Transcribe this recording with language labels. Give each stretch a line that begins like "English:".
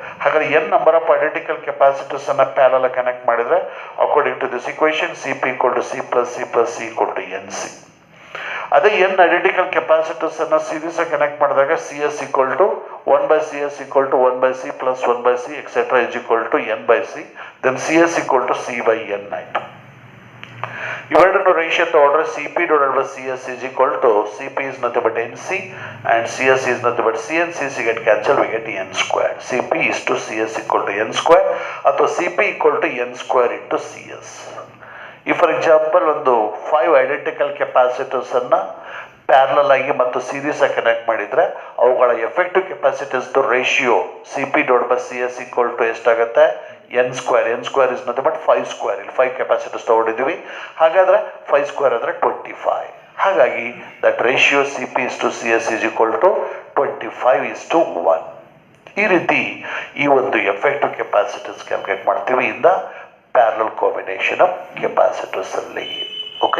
Kannada: ಹಾಗಾದ್ರೆ n number of identical capacitors ಅನ್ನ parallel connect ಮಾಡಿದ್ರೆ
English: according to this equation
Kannada: Cp equal to C plus C plus C equal to Nc. ಅದೇ n identical capacitors ಅನ್ನ series ಆಗಿ connect ಮಾಡಿದಾಗ Cs equal to 1 by Cs equal to 1 by C plus 1 by C etcetera is equal to n by C.
English: Then Cs equal to C by n ಆಯ್ತು.
Kannada: ಇವೆರಡನ್ನು ratio ತಗೊಂಡ್ರೆ
English: Cp divided by Cs is equal to Cp is nothing but Nc and Cs is nothing but C and Cc get cancelled, we get n square. Cp is to Cs equal to n square ಅಥವಾ Cp equal to n square into Cs.
Kannada: ಈ
English: for example
Kannada: ಒಂದು 5 identical capacitors ಅನ್ನ parallel ಆಗಿ ಮತ್ತು series ಆಗಿ connect ಮಾಡಿದ್ರೆ ಅವುಗಳ effective capacitance ratio Cp divided by Cs equal to ಎಷ್ಟಾಗುತ್ತೆ n square.
English: n square is nothing but 5 square.
Kannada: ಇಲ್ಲಿ 5 ಕೆಪಾಸಿಟರ್ಸ್ ತಗೊಂಡಿದ್ದೀವಿ. ಹಾಗಾದ್ರೆ 5 ಸ್ಕ್ವೇರ್ ಅಂದರೆ 25.
English: ಹಾಗಾಗಿ that ratio Cp is to Cs is equal to 25 is to 1.
Kannada: ಈ ರೀತಿ ಈ ಒಂದು ಎಫೆಕ್ಟಿವ್ ಕೆಪಾಸಿಟನ್ಸ್ ಕ್ಯಾಲ್ಕುಲೇಟ್ ಮಾಡ್ತೀವಿ
English: in the parallel combination of capacitors
Kannada: ಅಲ್ಲಿ. ಓಕೆ.